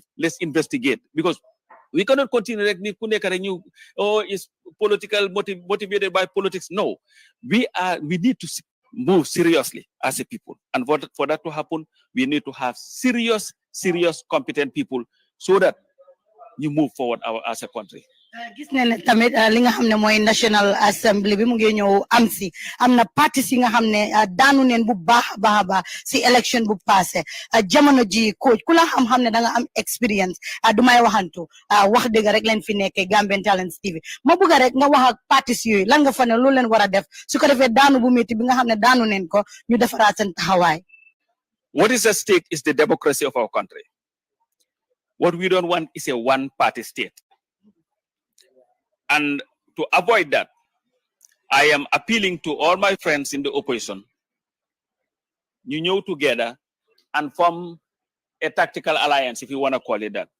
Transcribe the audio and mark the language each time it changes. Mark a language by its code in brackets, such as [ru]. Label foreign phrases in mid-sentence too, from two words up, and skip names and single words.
[en] Let's investigate, because we cannot continue like is political motivated by politics. No, we need to move seriously as a people, and for that to happen, we need to have serious, competent people so that you move forward as a country. [wo] Gis nañ ne tamit li nga xam ne mooy [en] National Assembly [wo] bi mu ngi ñëw am si am na parti si nga xam ne daanu neen bu baax a baax si election bu passé jamono ji coach ku la xam ne da nga am experience du may waxantu wax dëgg rek leen fi nekkee Gambian Talents TV ma bëgg rek nga wax ak partis yooyu lan nga fa ne lu leen war a def su ko defee daanu bu métti bi nga xam ne daanu neen ko ñu defaraat seen taxawaay. [en] What is at stake is the democracy of our country. What we don't want is a one-party state. And to avoid that, I am appealing to all my friends in the opposition. You know, together and form a tactical alliance, if you want to call it that.